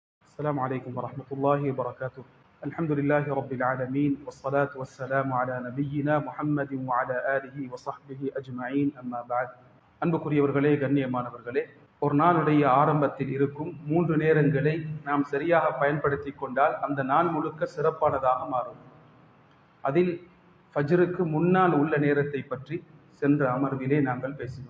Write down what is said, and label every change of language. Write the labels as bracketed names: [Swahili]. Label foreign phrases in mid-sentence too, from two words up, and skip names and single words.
[Arabic] السلام عليكم ورحمة الله وبركاته. الحمد لله رب العالمين والصلاة والسلام على نبينا محمد وعلى آله وصحبه أجمعين أما بعد. [Tamil] அன்புக்குரியவர்களே, கண்ணியமானவர்களே, ஒரு நாளுடைய ஆரம்பத்தில் இருக்கும் 3 நேரங்களை நாம் சரியாக பயன்படுத்தி கொண்டால் அந்த நாள் முழுக்க சிறப்பானதாக மாறும். அதில் ஃபஜ்ருக்கு முன்னால் உள்ள நேரத்தை பற்றி சென்ற அமர்விலே நாங்கள் பேசினோம்.